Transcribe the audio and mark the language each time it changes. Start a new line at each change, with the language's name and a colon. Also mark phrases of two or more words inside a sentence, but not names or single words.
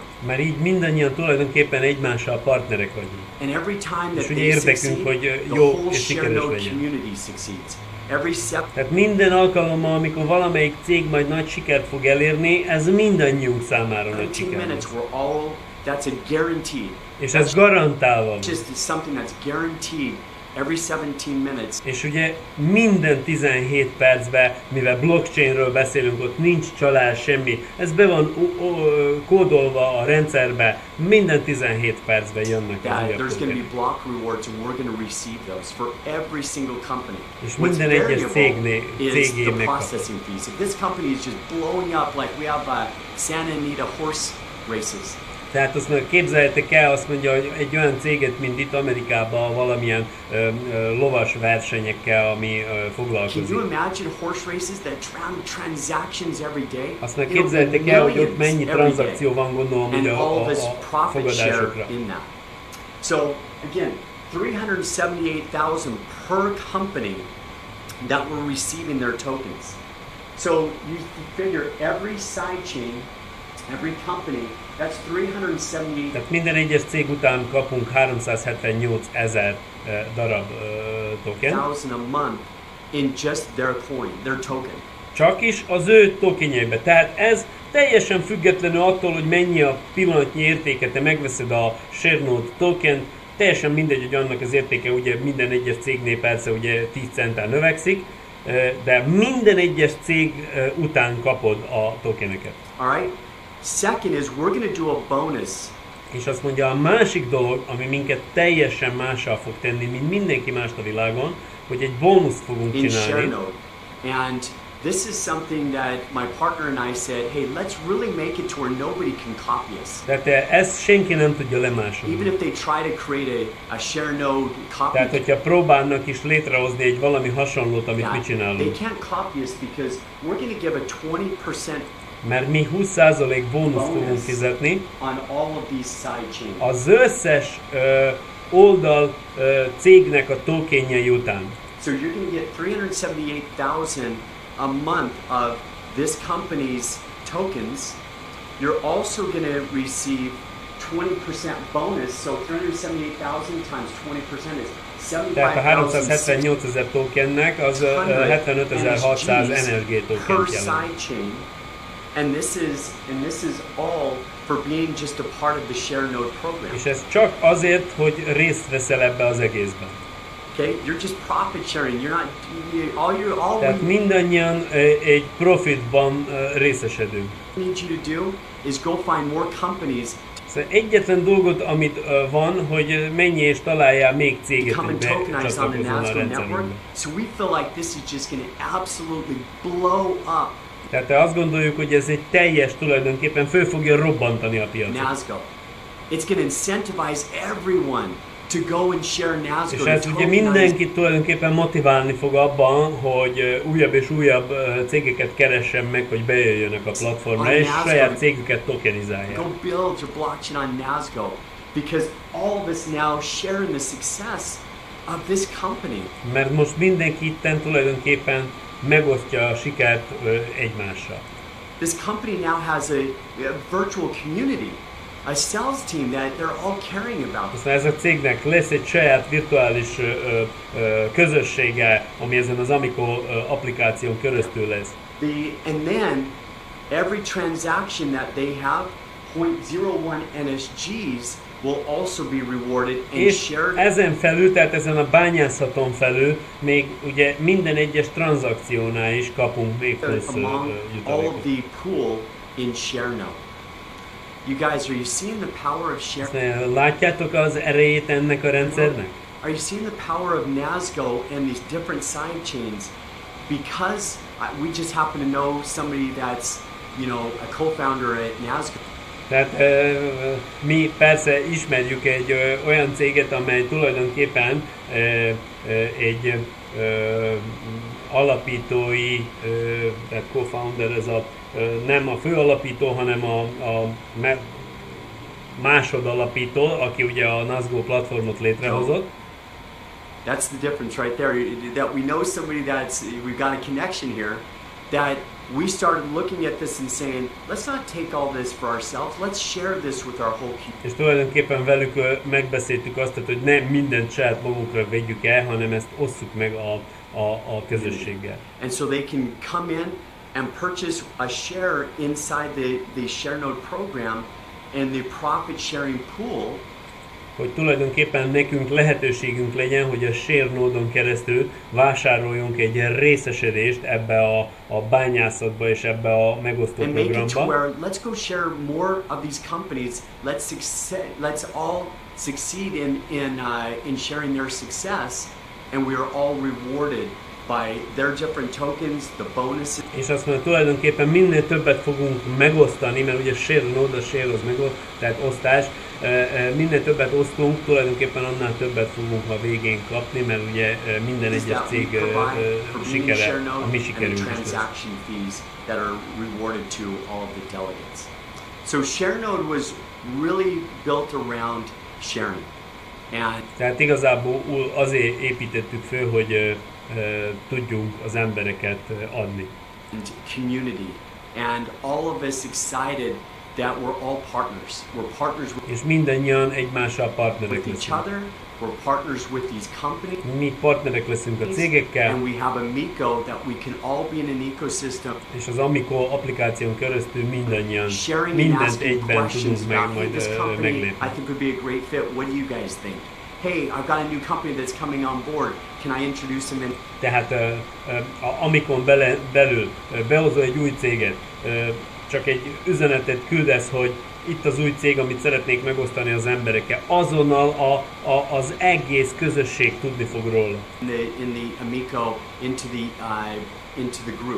Hungarian: Mert így mindannyian tulajdonképpen egymással partnerek vagyunk.
English: And every time that
Hungarian: és ugye érdekünk, hogy jó és sikeres legyen. Tehát minden alkalommal, amikor valamelyik cég majd nagy sikert fog elérni, ez mindannyiunk számára nagy siker.
English: That's a guaranteed.
Hungarian: És ez garantálva van.
English: Just something that's guaranteed every 17 minutes.
Hungarian: És ugye minden 17 percben, mivel blockchainről beszélünk, ott nincs csalás, semmi. Ez be van kódolva a rendszerbe, minden 17 percben jönnek az újabb
English: There's going to be
Hungarian: tokenok.
English: block rewards and we're going to receive those for every single company.
Hungarian: És
English: What's
Hungarian: minden egyes
English: variable is the
Hungarian: cégének
English: processing fees. If this company is just blowing up like we have Santa Anita horse races.
Hungarian: Tehát azt mondja, képzeljétek el, azt mondja, hogy egy olyan céget, mint itt Amerikában valamilyen lovas versenyekkel, ami foglalkozik.
English: Can you imagine horse races that transactions every day?
Hungarian: Azt mondja, képzeljétek el, hogy ott mennyi tranzakció van, gondolom, ugye a fogadásokra.
English: So, again, 378,000 per company that were receiving their tokens. So, you figure every sidechain, every company, that's 378.
Hungarian: Tehát minden egyes cég után kapunk 378 000 darab token.
English: A month in just their coin, their token.
Hungarian: Csak is az ő tokenjeibe. Tehát ez teljesen függetlenül attól, hogy mennyi a pillanatnyi értéke, te megveszed a ShareNode token, teljesen mindegy, hogy annak az értéke ugye minden egyes cégnél persze ugye 10 centtel növekszik, de minden egyes cég után kapod a tokeneket.
English: All right. Second is we're going to do a bonus.
Hungarian: És azt mondja, a másik dolog, ami minket teljesen mással fog tenni, mint mindenki más a világon, hogy egy bónuszt fogunk csinálni. ShareNode.
English: And this is something that my partner and I said, hey, let's really make it to where nobody can copy us.
Hungarian: Tehát ezt senki nem tudja lemásolni.
English: Even if they try to create a ShareNode copy.
Hungarian: Tehát, hogyha próbálnak is létrehozni egy valami hasonlót, amit mi csinálunk.
English: They can't copy us because we're going to give a 20%
Hungarian: mert mi 20% bónuszt fogunk fizetni az összes oldal cégnek a tokenjei után.
English: So you're going to get 378,000 a month of this company's tokens. You're also going to receive 20% bonus, so 378,000 times 20% is 75,000.
Hungarian: Tehát a 378 000 tokennek az 75,600 energiatokent jelent.
English: And this is all for being just a part of the ShareNode program.
Hungarian: És ez csak azért, hogy részt veszel ebbe az egészben.
English: Okay, you're just profit sharing. You're not all
Hungarian: Tehát mindannyian egy profitban részesedünk.
English: What I need you to do is go find more companies.
Hungarian: Szóval egyetlen dolgot, amit van, hogy menj és találjál még céget, hogy becsatlakozzon a rendszerünkbe.
English: So we feel like this is just going to absolutely blow up.
Hungarian: Tehát azt gondoljuk, hogy ez egy teljes, tulajdonképpen föl fogja robbantani a piacot. Nasgo.
English: It's going to incentivize everyone to go and share Nasgo.
Hungarian: És ez ugye mindenkit tulajdonképpen motiválni fog abban, hogy újabb és újabb cégeket keressen meg, hogy bejöjjönek a platformra, és saját cégüket tokenizálják.
English: Go build your blockchain on Nasgo, because all of us now share in the success of this company.
Hungarian: Mert most mindenki itten tulajdonképpen megosztja a sikert egymással.
English: This company now has a virtual community, a sales team that they're all caring about.
Hungarian: Aztán ez a cégnek lesz egy saját virtuális közössége, ami ezen az Amico applikáción keresztül lesz.
English: And then every transaction that they have, 0.01 NSGs will also be rewarded and shared.
Hungarian: Ezen felül, tehát ezen a bányászaton felül még ugye minden egyes tranzakciónál is kapunk még plusz
English: all of the pool in ShareNode. You guys, are you seeing the power of ShareNode?
Hungarian: Látjátok az erejét ennek a rendszernek?
English: Are you seeing the power of Nasgo and these different side chains? Because we just happen to know somebody that's, a co-founder at Nasgo.
Hungarian: Tehát mi persze ismerjük egy olyan céget, amely tulajdonképpen egy alapítói, tehát co-founder, ez nem a fő alapító, hanem a másodalapító, aki ugye a Nasgo platformot létrehozott.
English: That's the difference right there, that we know somebody we've got a connection here, that we started looking at this and saying, let's not take all this for ourselves, let's share this with our whole community.
Hungarian: És tulajdonképpen velük megbeszéltük azt, hogy nem mindent saját magunkra vegyük el, hanem ezt osszuk meg a közösséggel.
English: And so they can come in and purchase a share inside the ShareNode program, and the profit sharing pool,
Hungarian: hogy tulajdonképpen nekünk lehetőségünk legyen, hogy a ShareNode-on keresztül vásároljunk egy részesedést ebbe a bányászatba és ebbe a megosztó
English: and make it to
Hungarian: programba.
English: where let's go share more of these companies. Let's all succeed in sharing their success, and we are all rewarded by their different tokens, the bonuses.
Hungarian: És azt mondja, tulajdonképpen minél többet fogunk megosztani, mert ugye ShareNode, a share az megosztás, tehát osztás, minél többet osztunk, tulajdonképpen annál többet fogunk a végén kapni, mert ugye minden egyes cég sikere, a mi sikerünk is lesz.
English: That are rewarded to all of the delegates. So ShareNode was really built around sharing. And
Hungarian: tehát igazából azért építettük föl, hogy tudjunk az embereket adni.
English: And community. And all of us excited that we're all partners. We're partners
Hungarian: és mindannyian egymással partnerek
English: with each
Hungarian: leszünk.
English: other. We're partners with these companies.
Hungarian: Mi partnerek leszünk a cégekkel.
English: And we have Amico that we can all be in an ecosystem.
Hungarian: És az Amico applikáción keresztül mindannyian
English: Sharing
Hungarian: mindent
English: and asking
Hungarian: egyben
English: questions
Hungarian: tudunk
English: about, hey,
Hungarian: majd
English: this company
Hungarian: meglépni.
English: I think would be a great fit. What do you guys think? Hey, I've got a new company that's coming on board. Can I introduce them in?
Hungarian: Tehát Amicon belül behozol egy új céget, csak egy üzenetet küldesz, hogy itt az új cég, amit szeretnék megosztani az emberekkel. Azonnal az egész közösség tudni fog róla.
English: In the Amico into the group.